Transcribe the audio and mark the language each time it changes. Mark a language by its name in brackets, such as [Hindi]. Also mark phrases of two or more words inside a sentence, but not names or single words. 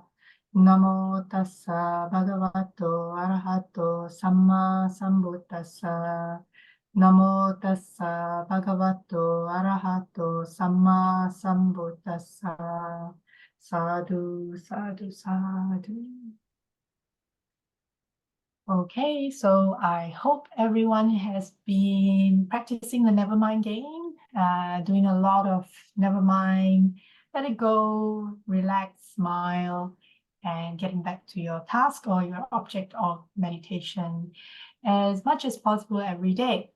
[Pali] Namo tassa bhagavato arahato samma sambuddhassa. Namo tassa bhagavato arahato samma sambuddhassa. Sadhu, sadhu, sadhu. [English] Okay, so I hope everyone has been practicing the Nevermind game, doing a lot of Nevermind, let it go, relax, smile, and getting back to your task or your object of meditation as much as possible every day.